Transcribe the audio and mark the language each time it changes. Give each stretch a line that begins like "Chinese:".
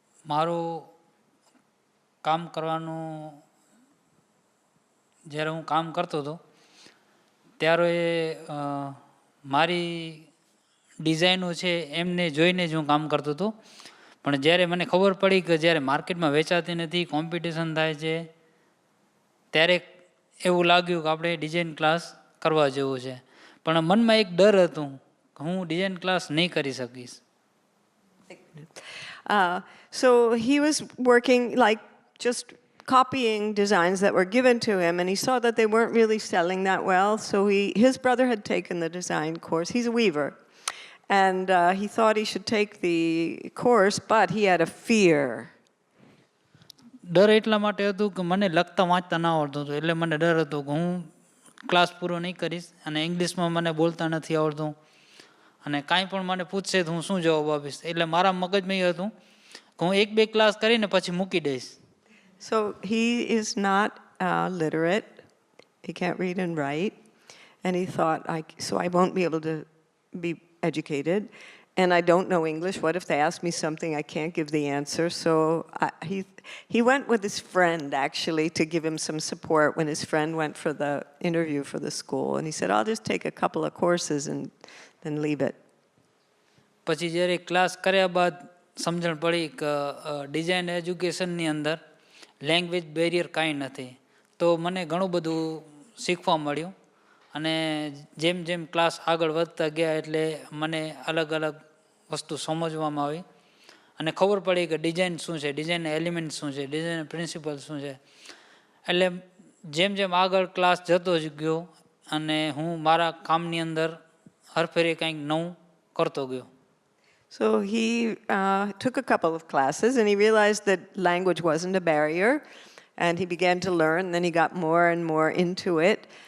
Gujarati: મારું કામ કરવાનું જ્યારે હું કામ કરતો હતો ત્યારે મારી ડિઝાઇનો છે એમને જોઈને જ હું કામ કરતો હતો. પણ જ્યારે મને ખબર પડી કે જ્યારે માર્કેટમાં વેચાતી નથી, કોમ્પિટિશન થાય છે, ત્યારે એવું લાગ્યું કે આપણે ડિઝાઇન ક્લાસ કરવા જેવું છે. પણ મનમાં એક ડર હતું કે હું ડિઝાઇન ક્લાસ નહીં કરી શકીશ.
English: So he was working like just copying designs that were given to him, and he saw that they weren't really selling that well. So his brother had taken the design course. He's a weaver. And he thought he should take the course, but he had a fear.
Gujarati: ડર એટલા માટે હતું કે મને લખતા વાંચતા ના આવડતું હતું, એટલે મને ડર હતો કે હું ક્લાસ પૂરો નહીં કરીશ અને ઇંગ્લિશમાં મને બોલતા નથી આવડતું અને કાંઈ પણ મને પૂછશે તો હું શું જવાબ આપીશ. એટલે મારા મગજમાં એ હતું કે હું 1-2 ક્લાસ કરીને પછી મૂકી દઈશ.
English: So he is not literate. He can't read and write. And he thought, so I won't be able to be educated. And I don't know English. What if they ask me something I can't give the answer? So he went with his friend, actually, to give him some support when his friend went for the interview for the school. And he said, I'll just take a couple of courses and then leave it.
Gujarati: પછી જ્યારે class કર્યા બાદ સમજણ પડી કે design એજ્યુકેશનની અંદર language barrier કાંઈ નથી. તો મને ઘણું બધું શીખવા મળ્યું અને જેમ જેમ ક્લાસ આગળ વધતા ગયા એટલે મને અલગ અલગ વસ્તુ સમજવામાં આવી અને ખબર પડી કે ડિઝાઇન શું છે, ડિઝાઇન એલિમેન્ટ શું છે, ડિઝાઇન પ્રિન્સિપલ શું છે. એટલે જેમ જેમ આગળ ક્લાસ જતો જ ગયો અને હું મારા કામની અંદર હરફેરે કંઈક નવું કરતો ગયો.
English: So he took a couple of classes and he realized that language wasn't a barrier, and he began to learn. Then he got more and more into it.